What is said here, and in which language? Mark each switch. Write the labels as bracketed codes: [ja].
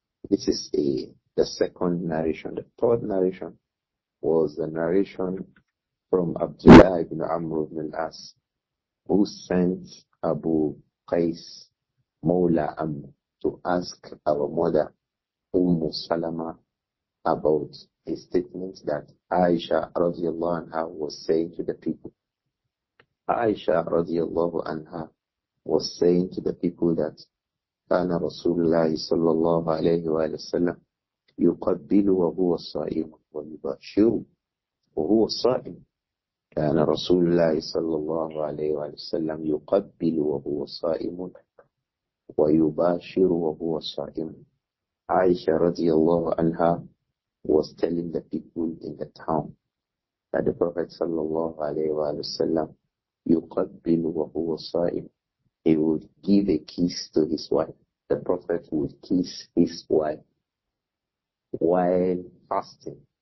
[en] This is the second narration. The third narration was the narration from Abdullah ibn Amr ibn al-As, who sent Abu Qais Mawla Amr to ask our mother Salama about a statement that Āishah radiallahu anha was saying to the people. Āishah radiallahu anha was saying to the people that [ar] كان رسول الله صلى الله عليه وآله وسلم يقبل وهو صائم [en] ويباشر وهو صائم. [ar] كان رسول الله صلى الله عليه وآله وسلم يقبل وهو صائم ويباشر وهو صائم. [en] Āishah radiallahu anha was telling the people in the town that the Prophet sallallahu alayhi wa sallam [ar] yuqabbilu wa huwa sa'im. [en] He would give a kiss to his wife. The Prophet would kiss his wife while fasting.